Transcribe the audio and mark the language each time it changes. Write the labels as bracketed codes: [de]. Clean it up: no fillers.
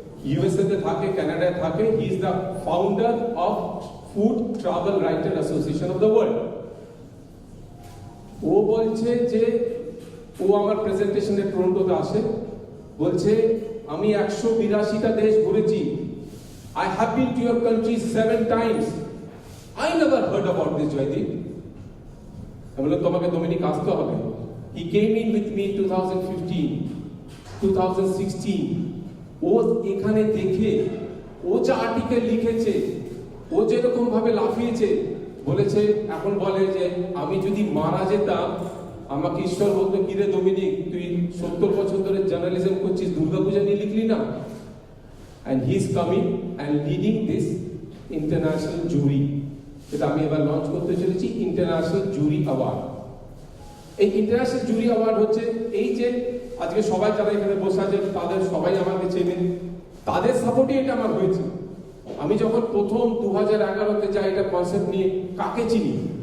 [bn] USA তে থাকে, কানাডায় থাকে। [en] He is the founder of food travel writer association of the world. [bn] ও বলছে যে ও আমার প্রেজেন্টেশনে টরন্টোতে আসে, বলছে আমি 182টা দেশ ঘুরেছি। [en] I have been to your country 7 times. I never heard about this, Jaydeep. [bn] আমি বললাম তোমাকে ডোমিনিক আসতে হবে। [en] He came in with me 2015, 2016. [bn] ও এখানে দেখে, ও যা আর্টিকেল লিখেছে, ও যেরকম ভাবে লাফিয়েছে, বলেছে, এখন বলে যে আমি যদি মারা যেতাম, আমাকে ঈশ্বর বলতো, কিরে ডোমিনিক, তুই 70 বছর ধরে জার্নালিজম করছিস, দুর্গা পূজা নিয়ে লিখলি না? [en] And he is coming and leading this international jury. [bn] যেটা আমি এবার লঞ্চ করতে চলেছি, ইন্টারন্যাশনাল জুরি অ্যাওয়ার্ড। এই ইন্টারন্যাশনাল জুরি অ্যাওয়ার্ড হচ্ছে এই যে আজকে সবাই যারা এখানে বসে আছে, তাদের সবাই আমাকে চেনেন, তাদের সাপোর্টে এটা আমার হয়েছে। আমি যখন প্রথম 2011-তে যাই এটা কনসেপ্ট নিয়ে, কাকে চিনি?